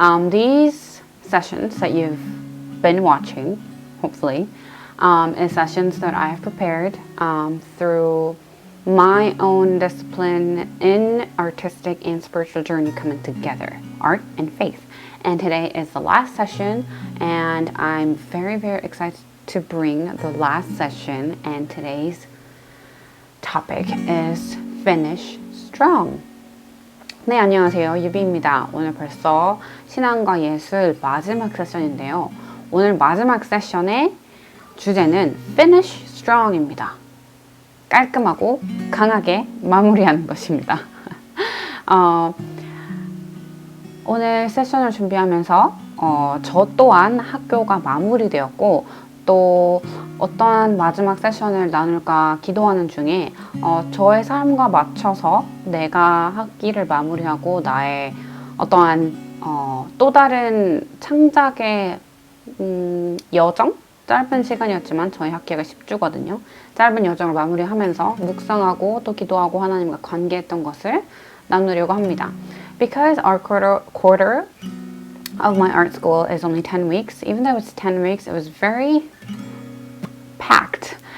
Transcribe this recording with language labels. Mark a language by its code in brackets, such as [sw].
[en] These sessions that you've been watching, hopefully, is sessions that I have prepared through my own discipline in artistic and spiritual journey coming together, art and faith. And today is the last session, and I'm very, very excited to bring the last session. And today's topic is Finish Strong. [ko] 네, 안녕하세요. 유비입니다. 오늘 벌써 신앙과 예술 마지막 세션인데요. 오늘 마지막 세션의 주제는 Finish Strong입니다. 깔끔하고 강하게 마무리하는 것입니다. 오늘 세션을 준비하면서 저 또한 학교가 마무리되었고 또 어떠한 마지막 세션을 나눌까 기도하는 중에 저의 삶과 맞춰서 내가 학기를 마무리하고 나의 어떠한 또 다른 창작의 여정? 짧은 시간이었지만 저희 학기가 10주거든요. 짧은 여정을 마무리하면서 묵상하고 또 기도하고 하나님과 관계했던 것을 나누려고 합니다. [en] Because our quarter of my art school is only 10 weeks, even though it's 10 weeks, it was very packed.